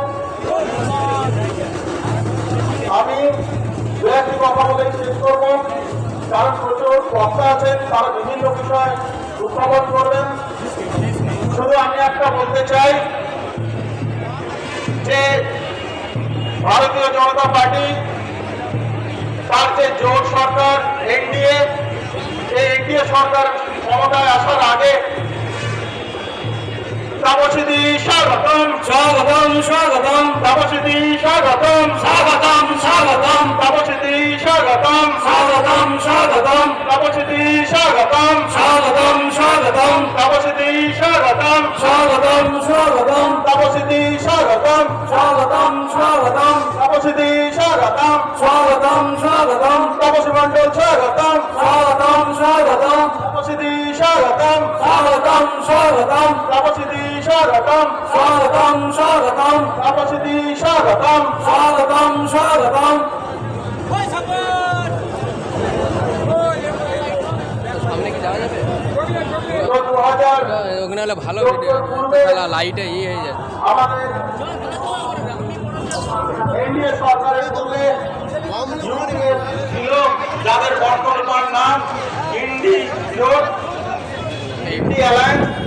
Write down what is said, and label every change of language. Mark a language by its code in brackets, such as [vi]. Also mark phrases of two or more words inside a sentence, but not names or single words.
[bn] আমি দু একটি কথা বলে শেষ করবো, কারণ প্রচুর বক্তা আছেন, তারা বিভিন্ন বিষয় উত্থাপন করবেন। শুধু আমি একটা বলতে চাই যে ভারতীয় জনতা পার্টি তার যে জোট সরকার এনডিএ, এই এনডিএ সরকার ক্ষমতায় আসার আগে তাপসিদি স্বাগতম স্বাগতম স্বাগতম তাপসিদি স্বাগতম স্বাগতম স্বাগতম তাপসিদি স্বাগতম স্বাগতম স্বাগতম তাপসিদি স্বাগতম স্বাগতম স্বাগতম তাপসিদি স্বাগতম স্বাগতম স্বাগতম তাপসিদি স্বাগতম স্বাগতম স্বাগতম তাপসিদি স্বাগতম স্বাগতম স্বাগতম তাপসী মণ্ডল স্বাগতম স্বাগতম স্বাগতম তাপসিদি স্বাগতম স্বাগতম স্বাগতম তাপসিদি স্বাগতম স্বাগতম স্বাগতম তাপসিদি স্বাগতম স্বাগতম স্বাগতম। ওখানে হলে ভালো লাইটে ইয়ে হয়ে যায়। আমাদের এনডিএ সরকারের মধ্যে ছিল যাদের বর্তমান নাম ইন্ডি জোট, ইন্ডি অ্যালায়েন্স।